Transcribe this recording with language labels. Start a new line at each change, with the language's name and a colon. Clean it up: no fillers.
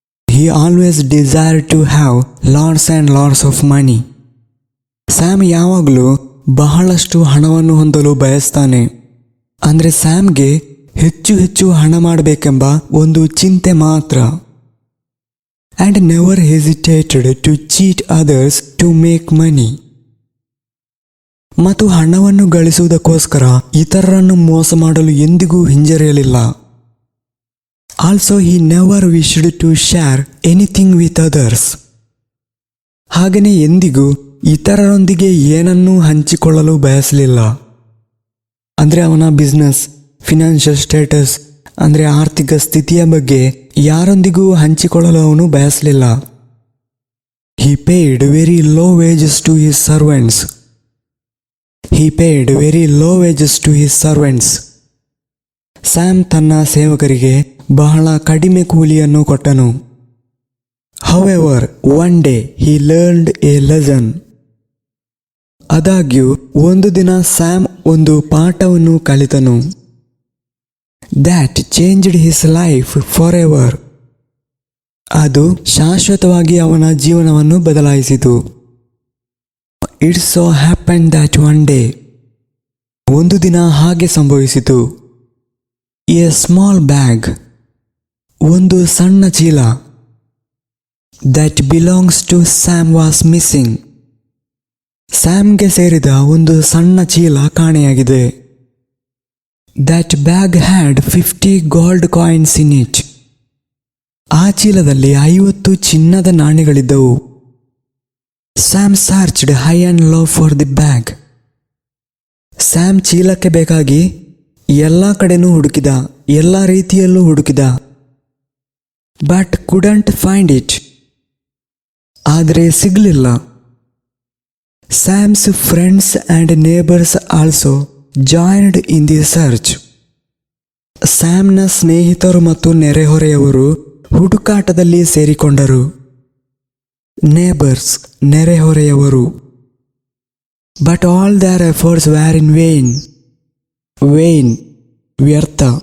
English: He always desired to have lots and lots of money.
Kannada: Sam ಯಾವಾಗಲೂ ಬಹಳಷ್ಟು ಹಣವನ್ನು ಹೊಂದಲು ಬಯಸ್ತಾನೆ. ಅಂದರೆ ಸ್ಯಾಮ್ಗೆ ಹೆಚ್ಚು ಹೆಚ್ಚು ಹಣ ಮಾಡಬೇಕೆಂಬ ಒಂದು ಚಿಂತೆ ಮಾತ್ರ.
English: And never hesitated to cheat others to make money.
Kannada: ಮತ್ತು ಹಣವನ್ನು ಗಳಿಸುವುದಕ್ಕೋಸ್ಕರ ಇತರರನ್ನು ಮೋಸ ಮಾಡಲು ಎಂದಿಗೂ ಹಿಂಜರಿಯಲಿಲ್ಲ.
English: Also he never wished to share anything with others.
Kannada: ಹಾಗೆಯೇ ಎಂದಿಗೂ ಇತರರೊಂದಿಗೆ ಏನನ್ನೂ ಹಂಚಿಕೊಳ್ಳಲು ಬಯಸಲಿಲ್ಲ. ಅಂದರೆ ಅವನ ಬಿಸ್ನೆಸ್, ಫಿನಾನ್ಷಿಯಲ್ ಸ್ಟೇಟಸ್ ಅಂದರೆ ಆರ್ಥಿಕ ಸ್ಥಿತಿಯ ಬಗ್ಗೆ ಯಾರೊಂದಿಗೂ ಹಂಚಿಕೊಳ್ಳಲು ಅವನು ಬಯಸಲಿಲ್ಲ.
English: He paid very low wages to his servants. He paid very low wages to his servants.
Kannada: Sam ತನ್ನ ಸೇವಕರಿಗೆ ಬಹಳ ಕಡಿಮೆ ಕೂಲಿಯನ್ನು ಕೊಟ್ಟನು.
English: However, one day he learned a lesson.
Kannada: ಆದಾಗ್ಯೂ ಒಂದು ದಿನ ಸ್ಯಾಮ್ ಒಂದು ಪಾಠವನ್ನು ಕಲಿತನು.
English: That changed his life forever.
Kannada: ಅದು ಶಾಶ್ವತವಾಗಿ ಅವನ ಜೀವನವನ್ನು ಬದಲಾಯಿಸಿತು.
English: It so happened that one day,
Kannada: ಒಂದು ದಿನ ಹಾಗೆ ಸಂಭವಿಸಿತು.
English: A small bag,
Kannada: ಒಂದು ಸಣ್ಣ ಚೀಲ,
English: that belongs to Sam was missing.
Kannada: ಸ್ಯಾಮ್ಗೆ ಸೇರಿದ ಒಂದು ಸಣ್ಣ ಚೀಲ ಕಾಣೆಯಾಗಿದೆ.
English: That bag had 50 gold coins in it.
Kannada: ಆ ಚೀಲದಲ್ಲಿ 50 ಚಿನ್ನದ ನಾಣ್ಯಗಳಿದ್ದವು.
English: Sam searched high and low for the bag.
Kannada: Sam ಚೀಲಕ್ಕೆ ಬೇಕಾಗಿ ಎಲ್ಲ ಕಡೆನೂ ಹುಡುಕಿದ, ಎಲ್ಲ ರೀತಿಯಲ್ಲೂ ಹುಡುಕಿದ.
English: But couldn't find it.
Kannada: ಆದರೆ ಸಿಗಲಿಲ್ಲ.
English: Sam's friends and neighbours also joined in the search.
Kannada: ಸ್ಯಾಮ್ನ ಸ್ನೇಹಿತರು ಮತ್ತು ನೆರೆಹೊರೆಯವರು ಹುಡುಕಾಟದಲ್ಲಿ ಸೇರಿಕೊಂಡರು.
English: neighbours
Kannada: ನೆರೆಹೊರೆಯವರು.
English: but all their efforts were in vain
Kannada: ವ್ಯರ್ಥ.